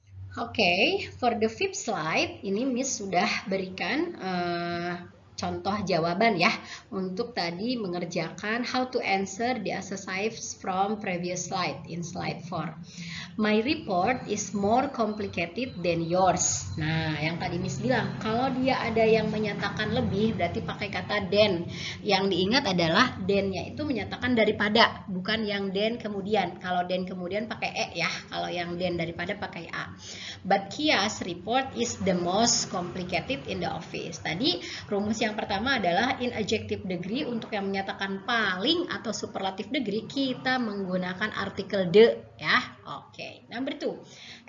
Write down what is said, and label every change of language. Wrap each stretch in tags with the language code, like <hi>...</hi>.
<id>Okay, for the fifth slide, ini Miss sudah berikan contoh jawaban ya untuk tadi mengerjakan</id> <en>how to answer the exercise from previous slide in slide 4. My report is more complicated than yours.</en> <id>Nah, yang tadi Miss bilang kalau dia ada yang menyatakan lebih berarti pakai kata than. Yang diingat adalah than-nya itu menyatakan daripada, bukan yang than kemudian. Kalau than kemudian pakai e ya, kalau yang than daripada pakai a.</id> <en>But Kia's report is the most complicated in the office.</en> <id>Tadi rumus yang pertama adalah in adjective degree untuk yang menyatakan paling atau superlative degree kita menggunakan artikel the ya. Oke, number 2.</id>